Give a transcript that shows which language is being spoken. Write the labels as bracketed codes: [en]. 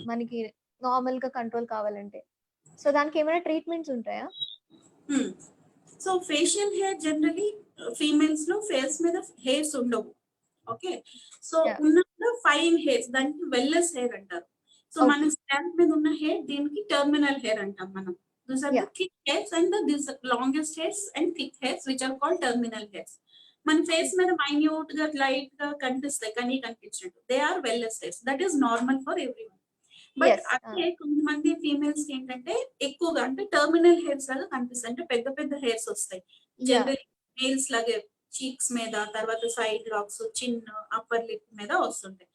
[te] మనకి నార్మల్‌గా కంట్రోల్ కావాలంటే? సో, దానికేమైనా ట్రీట్మెంట్స్ ఉంటాయా? So facial hair generally females లో ఫేస్ మీద హెయిర్స్ ఉండవు. ఓకే. So yeah! ఉన్న ఫైన్ హెయిర్స్ దానికి వెల్లెస్ హెయిర్ అంటారు. సో మన ఓకే. స్కాల్ప్ మీద ఉన్న హెయిర్ దీనికి టర్మినల్ హెయిర్ అంటాం మనం. [en] These are the yeah! thick hairs and these longest hairs and thick hairs which are called terminal hairs. [te] మన ఫేస్ మీద మైన్యూట్ గా లైట్ గా కనిపిస్తాయి కానీ కనిపించినట్టు. [en] They are vellus hairs. That is normal for everyone. But yes. [te] అదే కొంతమంది females కి ఏంటంటే ఎక్కువగా అంటే టర్మినల్ హెయిర్స్ లాగా కనిపిస్తాయి, అంటే పెద్ద హెయిర్స్ వస్తాయి. యాహ్! జనరల్ మేల్స్ లాగే చీక్స్ మీద, తర్వాత సైడ్ లాక్స్, చిన్, అప్పర్ లిప్ మీద వస్తుంటాయి.